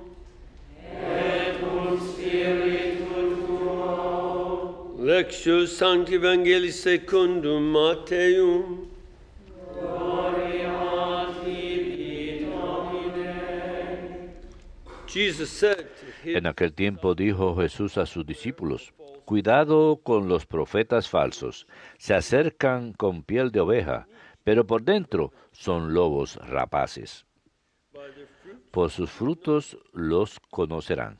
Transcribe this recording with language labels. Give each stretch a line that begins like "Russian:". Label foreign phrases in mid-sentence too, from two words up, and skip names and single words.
Latin: et cum spiritu tuo. Lectio Sancti Evangelii secundum Matteum. Gloria tibi, Domine.
English: Jesus said to his
Spanish: En aquel tiempo dijo Jesús a sus discípulos: Cuidado con los profetas falsos. Se acercan con piel de oveja, pero por dentro son lobos rapaces. Por sus frutos los conocerán.